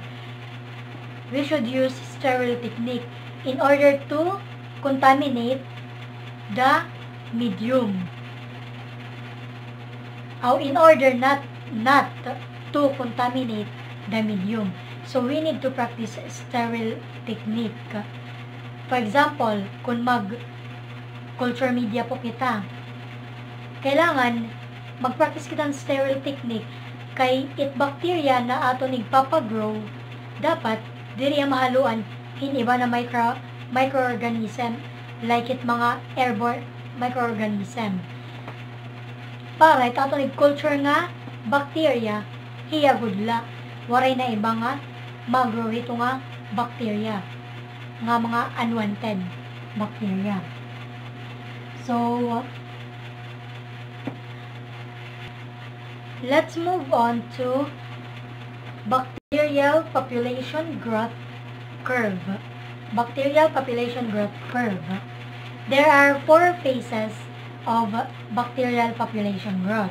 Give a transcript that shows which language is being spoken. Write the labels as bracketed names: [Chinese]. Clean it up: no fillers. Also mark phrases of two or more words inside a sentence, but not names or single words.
[English] We should use sterile technique in order to contaminate the medium. In order not to contaminate the medium. So, we need to practice sterile technique. For example, [Waray] kung [English] mag-culture media [Waray] po kita, kailangan mag-practice kita ng [English] sterile technique [Waray] kay it bacteria na ato nagpapagrow, dapat diri mahaluan hiniba na microorganism like it mga [English] airborne microorganism. [Waray] Para ito ato nag-culture nga bacteria, hiya gudla, waray na iba nga mag-grow ito nga bacteria, nga mga [English] unwanted bacteria. So, let's move on to bacterial population growth curve. Bacterial population growth curve. There are 4 phases of bacterial population growth.